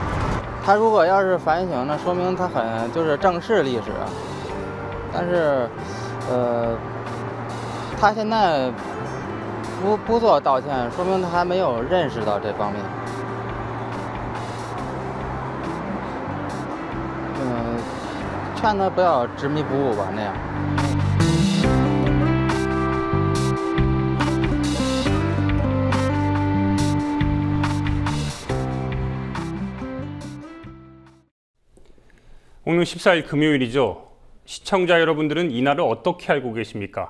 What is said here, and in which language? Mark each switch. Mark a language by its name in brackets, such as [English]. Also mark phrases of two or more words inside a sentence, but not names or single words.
[Chinese] 他如果要是反省，那说明他很就是正视历史，但是，他现在不做道歉，说明他还没有认识到这方面。劝他不要执迷不悟吧，那样。 [Korean] 오늘 14일 금요일이죠. 시청자 여러분들은 이날을 어떻게 알고 계십니까?